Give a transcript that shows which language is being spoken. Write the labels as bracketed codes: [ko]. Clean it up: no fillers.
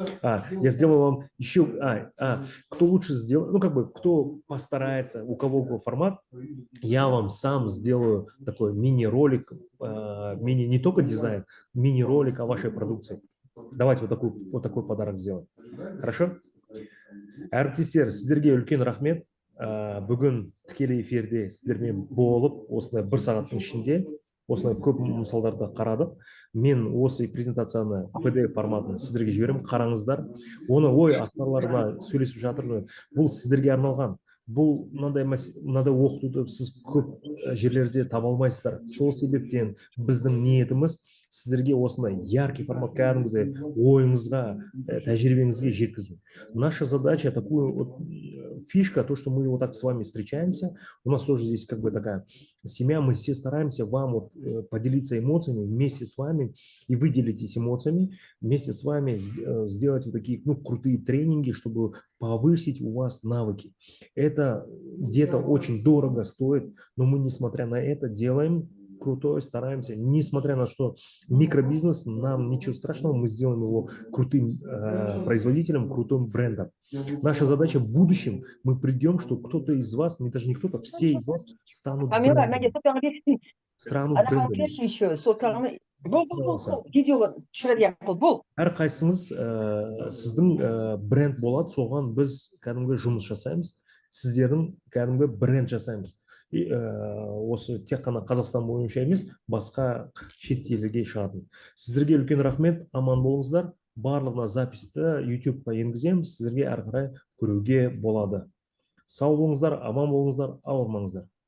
[ru] Я сделаю вам еще... кто лучше сделает, ну как бы кто постарается, у кого какой формат, я вам сам сделаю такой мини-ролик, не только дизайн, мини-ролик о вашей продукции. Давайте вот такой подарок сделаем. Хорошо? [kk] Әріптестер, сіздерге үлкен рахмет. Бүгін тікелей эфирде сіздермен болып, осындай 1 сағаттың ішінде, осындай көп мысалдарды қарадық. Мен осы презентацияны PDF форматында сіздерге жіберемін, қараңыздар. Оны астарларына сөйлесіп жатырмын. Бұл сіздерге арналған. Бұл мынандай оқытуды сіз көп жерлерде таба алмайсыздар. Сол себептен біздің ниетіміз сіздерге осындай яркий формат кәдімгідей ойыңызға, тәжірибеңізге жеткізу. [ru] Наша задача, такую вот фишка, то, что мы вот так с вами встречаемся, у нас тоже здесь как бы такая семья, мы все стараемся вам вот поделиться эмоциями вместе с вами и вы делитесь эмоциями, вместе с вами сделать вот такие, ну, крутые тренинги, чтобы повысить у вас навыки. Это где-то очень дорого стоит, но мы, несмотря на это, делаем крутой, стараемся, несмотря на что микробизнес, нам ничего страшного, мы сделаем его крутым производителем, крутым брендом. Наша задача в будущем, мы придем, что кто-то из вас, не даже не кто-то, все из вас станут Камера, брендами, станут брендами. еще, сотқаны. [kk] Бұл, видеоға түсіріп яқыл, бұл. Әрқайсыңыз сіздің бренд болады, соған біз кәдімгі жұмыс жасаймыз, сіздердің кәдімгі бренд жасаймыз. И осы тек қана Қазақстан бойынша емес, басқа шет елге шығатын. Сіздерге үлкен рахмет, аман болыңыздар. Барлығына записьті YouTube-қа енгіземіз, сіздерге әрі қарай көруге болады. Сау болыңыздар, аман болыңыздар, ауырмаңыздар.